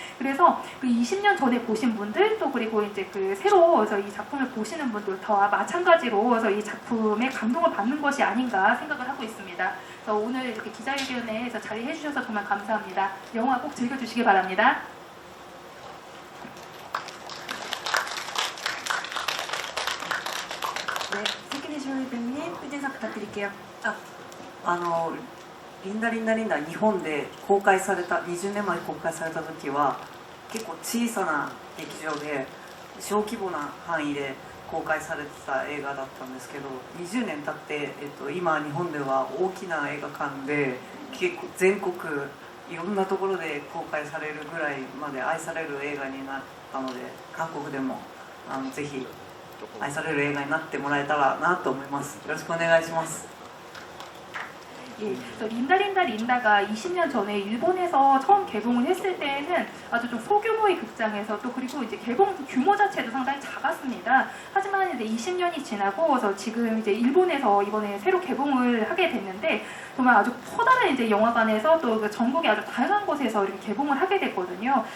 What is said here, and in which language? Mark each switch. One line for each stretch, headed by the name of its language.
Korean: 그래서 그 20년 전에 보신 분들, 또 그리고 이제 그 새로 그래서 이 작품을 보시는 분들과 마찬가지로 그래서 이 작품에 감동을 받는 것이 아닌가 생각을 하고 있습니다. 그래서 오늘 이렇게 기자회견에서 자리해 주셔서 정말 감사합니다. 영화 꼭 즐겨주시기 바랍니다. 네, 세키니 쇼이팬님 후진상 부탁드릴게요.
Japanese: リンダリンダリンダ日本で公開された20年前公開された時は結構小さな劇場で小規模な範囲で公開されてた映画だったんですけど、20年経って、今日本では大きな映画館で結構全国いろんなところで公開されるぐらいまで愛される映画になったので、韓国でもぜひ愛される映画になってもらえたらなと思います。よろしくお願いします。
Korean: 예, 린다가 20년 전에 일본에서 처음 개봉을 했을 때에는 아주 좀 소규모의 극장에서 또 그리고 이제 개봉 규모 자체도 상당히 작았습니다. 하지만 이제 20년이 지나고 지금 이제 일본에서 이번에 새로 개봉을 하게 됐는데 정말 아주 커다란 이제 영화관에서 또 그 전국의 아주 다양한 곳에서 이렇게 개봉을 하게 됐거든요.